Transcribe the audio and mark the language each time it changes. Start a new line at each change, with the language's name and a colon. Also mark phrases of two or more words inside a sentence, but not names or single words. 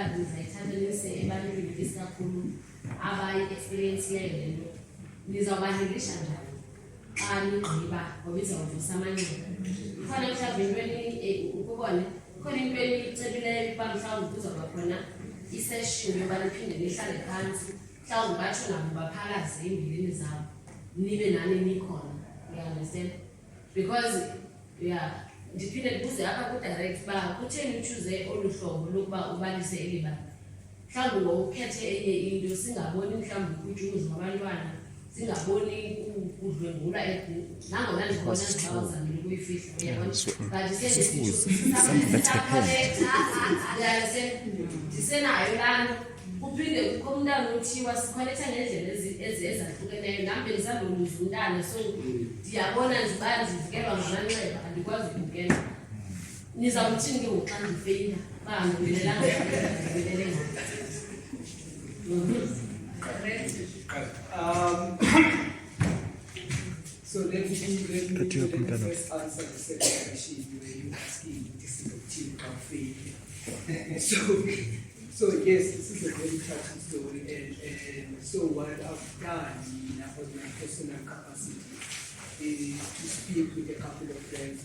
Xhosa: ndizayithatha nise ebantwini isikakhulu abayi-experience leyo le nto nizawubahelisha njani xa nigqiba ngoba izawuvusa amanqeba. Kukhona mhlawumbi into ukubone kukhona into enicebileyo ukuba mhlawumbi kuzawuba khona iseshini yoba niphinde nihlale phantsi mhlawumbi batsho nabo baphalaze iimbilini zabo nibe nani nikhona.
English: You understand?
Xhosa: Because ndiphinde ndibuze apha kudirect uba kutheni utshuze olu hlobo lokuba ubalise eli bali. Mhlawumbi ngokukhethe enye into singaboni mhlawumbi ukutyuza abantwana singaboni kudlwengula nangona ndibona njengoba uzamile ukuyifihla uyabona but ndisenayo laa nto kuphinde kukho umntana othiwa sikholetha ngendlela ezahlukeneyo nam bendisandoluza umntana so ndiyabona nje uba ndivikelwa ngamanxeba andikwazi ukubukela. Nizawuthini ke ngoku xa ndifeyila uba ndibelelanga ndibelele
English: So let me first answer the second question where you asking this is a team campaign. So yes, this is a very touching story, and so what I've done in my personal capacity is to speak with a couple of friends.